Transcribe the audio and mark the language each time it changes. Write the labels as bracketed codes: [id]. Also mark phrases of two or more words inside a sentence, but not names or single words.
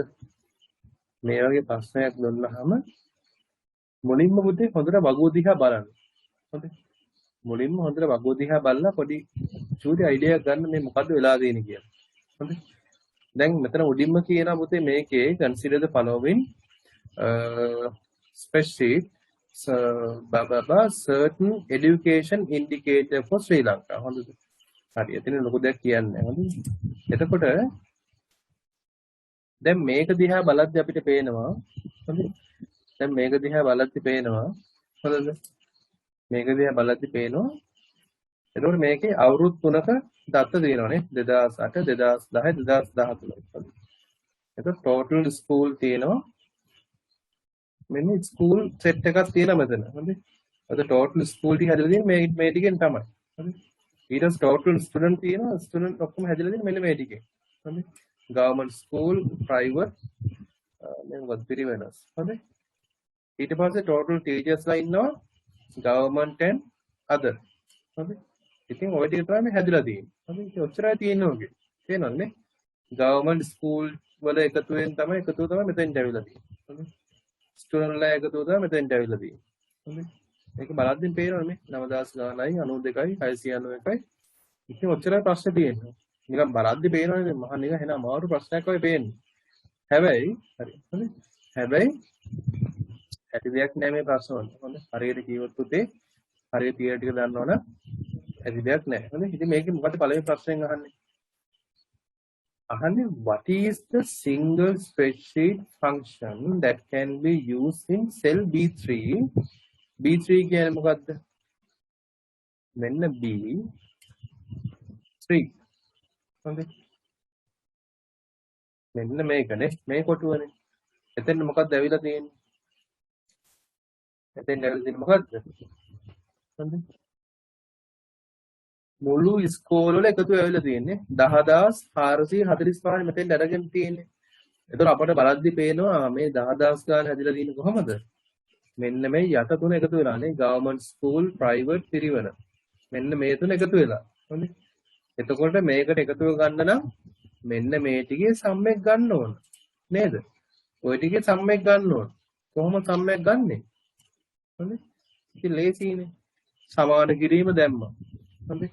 [si] මේ වගේ ප්‍රශ්නයක් දුන්නහම මුලින්ම පුතේ හොඳට වගුව දිහා බලන්න. හොඳයි. මුලින්ම හොඳට වගුව දිහා බලලා පොඩි චූටි අයිඩියා එකක් ගන්න මේ මොකද්ද වෙලා තියෙන්නේ කියලා. හොඳයි. දැන් මෙතන උඩින්ම කියනවා පුතේ මේකේ [en] consider the following spreadsheet certain education indicator for Sri Lanka. [si] හොඳද? හරි. එතන ලොකු දෙයක් කියන්නේ නැහැ. හොඳද? එතකොට දැන් මේක දිහා බලද්දි අපිට පේනවා හොඳද? දැන් මේක දිහා බලද්දි පේනවා හොඳද? මේක දිහා බලද්දි පේනවා. එතකොට මේකේ අවුරුදු 3ක දත්ත තියෙනවානේ 2008 2010 2013. එතකොට [en] total school [si] තියෙනවා. මෙන්න [en] school set [si] එකක් තියෙනවා මෙතන. හොඳයි. අද [en] total school [si] ටික හැදලා තියෙන්නේ මේ ටිකෙන් තමයි. හොඳයි. ඊට පස්සේ [en] total student [si] තියෙනවා. student ඔක්කොම හැදලා තියෙන්නේ මෙන්න මේ ටිකෙන්. හොඳයි. [en] government school private then what [si] පිරිවෙනස්. හොඳයි. ඊට පස්සේ [en] total teachers [si] ලා ඉන්නවා [en] government and other. [si] හොඳයි. ඉතින් ඔය ටික තමයි මේ හැදලා තියෙන්නේ. හොඳයි. ඒක ඔච්චරයි තියෙන්නේ ඔගේ. තේරෙනවද නේ? [en] government school [si] වල එකතුවෙන් තමයි එකතුව තමයි මෙතෙන්ට ඇවිල්ලා තියෙන්නේ. හොඳයි. ස්ටුඩන්ට් ලා එකතුව තමයි මෙතෙන්ට ඇවිල්ලා තියෙන්නේ. හොඳයි. මේක බලද්දිම පේනවනේ මේ 9000 ගානයි 92යි 691යි. ඉතින් ඔච්චරයි ප්‍රශ්නේ තියෙන්නේ. නිකන් බලද්දි පේනවනේ මහා නිකන් එන අමාරු ප්‍රශ්නයක් වගේ පේන්නේ. හැබැයි හරි. හොඳයි. හැබැයි ඇති දෙයක් නෑ මේ ප්‍රශ්න වල. හොඳයි. හරියට කිව්වොත් පුතේ හරියට තියර ටික දන්නවනම් ඇති දෙයක් නෑ. හොඳයි. ඉතින් මේකේ මොකද පළවෙනි ප්‍රශ්නෙන් අහන්නේ? අහන්නේ [en] what is the single spreadsheet function that can be used in cell B3? [si] B3 කියන්නේ මොකද්ද? මෙන්න B3. හොඳයි. මෙන්න මේකනේ මේ කොටුවනේ. එතෙන් මොකක්ද ඇවිල්ලා තියෙන්නේ? එතෙන් ඇවිල්ලා තියෙන්නේ මොකද්ද? හොඳයි. මුළු ස්කෝල වල එකතු වෙලා තියෙන්නේ 10445 මෙතෙන් අරගෙන තියෙන්නේ. ඒතකොට අපිට බලද්දි පේනවා මේ 10000 ගාන හැදිලා තියෙන්නේ කොහමද? මෙන්න මේ යට තුන එකතු වෙලානේ [en] government school private [si] පිරිවන. මෙන්න මේ තුන එකතු වෙලා. හොඳයි. එතකොට මේකට එකතුව ගන්න නම් මෙන්න මේ ටිකේ සම්මෙක් ගන්න ඕන. නේද? ওই ටිකේ සම්මෙක් ගන්න ඕන. කොහොමද සම්මෙක් ගන්නෙ? හොඳයි. ඉතින් ලේසියිනේ. සමාන කිරීම දැම්මා. හොඳයි.